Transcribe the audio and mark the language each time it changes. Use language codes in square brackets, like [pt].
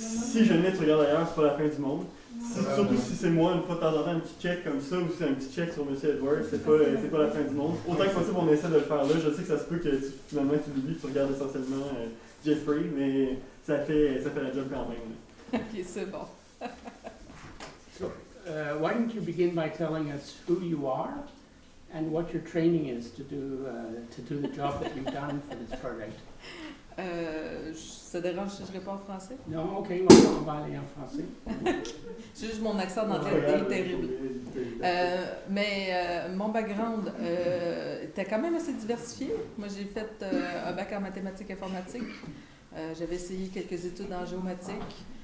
[fr] Si jamais tu regardes ailleurs, c'est pas la fin du monde. Surtout si c'est moi, une fois de temps en temps, un petit check comme ça, ou si c'est un petit check sur M. Edwards, c'est pas la fin du monde. Autant que possible, on essaie de le faire là. Je sais que ça se peut que finalement tu l'oublies, tu regardes essentiellement Jeffrey, mais ça fait la job quand même. Ok, c'est bon. [en] Why don't you begin by telling us who you are and what your training is to do the job that you've done for this project? [fr] Ça dérange si je réponds en français? Non, ok, on va aller en français. C'est juste mon accent d'anglais est terrible. Mais mon background était quand même assez diversifié. Moi, j'ai fait un bac en mathématiques informatiques. J'avais essayé quelques études en géomatique.